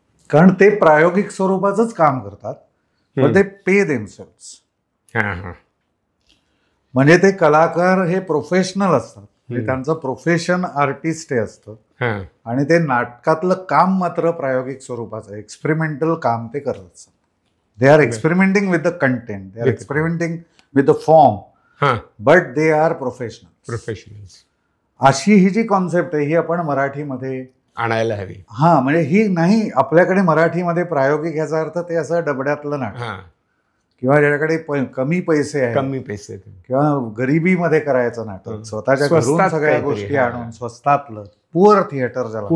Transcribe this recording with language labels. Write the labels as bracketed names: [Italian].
[Marathi] कारण ते प्रायोगिक स्वरूपाचंच काम करतात, पण ते [English] Pay themselves. [Marathi] म्हणजे ते कलाकार हे प्रोफेशनल असतात, त्यांचं प्रोफेशन आर्टिस्ट हे असतं. आणि ते नाटकातलं काम मात्र प्रायोगिक स्वरूपाचं एक्सपेरिमेंटल काम ते करत असतात. [English] They are experimenting with the content, they are experimenting with the form, but they are professionals. [Marathi] अशी ही जी कॉन्सेप्ट आहे ही आपण मराठीमध्ये आणायला हवी. हा, म्हणजे ही नाही आपल्याकडे मराठीमध्ये प्रायोगिक याचा अर्थ ते असं डबड्यातलं नाटक किंवा ज्याच्याकडे कमी पैसे आहेत किंवा गरिबीमध्ये करायचं नाटक, स्वतःच्या घरून सगळ्या गोष्टी आणून स्वस्तातलं पुअर थिएटर ज्याला,